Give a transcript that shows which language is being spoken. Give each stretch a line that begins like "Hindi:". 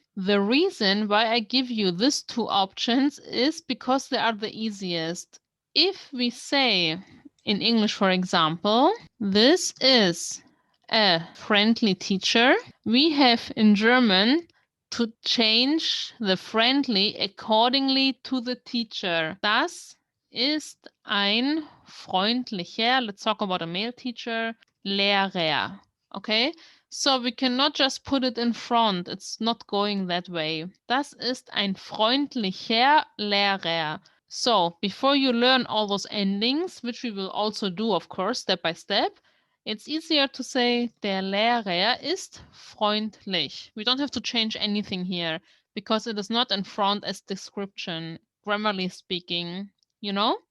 English: The reason why I give you these two options is because they are the easiest. If we say in English, for example, this is a friendly teacher, we have in German to change the friendly accordingly to the teacher.
German: Das ist ein freundlicher,
English: let's talk about a male teacher, Lehrer. Okay? So we cannot just put it in front. It's not going that way.
German: Das ist ein freundlicher Lehrer.
English: So before you learn all those endings, which we will also do, of course, step by step, it's easier to say,
German: der Lehrer ist freundlich.
English: We don't have to change anything here because it is not in front as description, grammarly speaking, you know?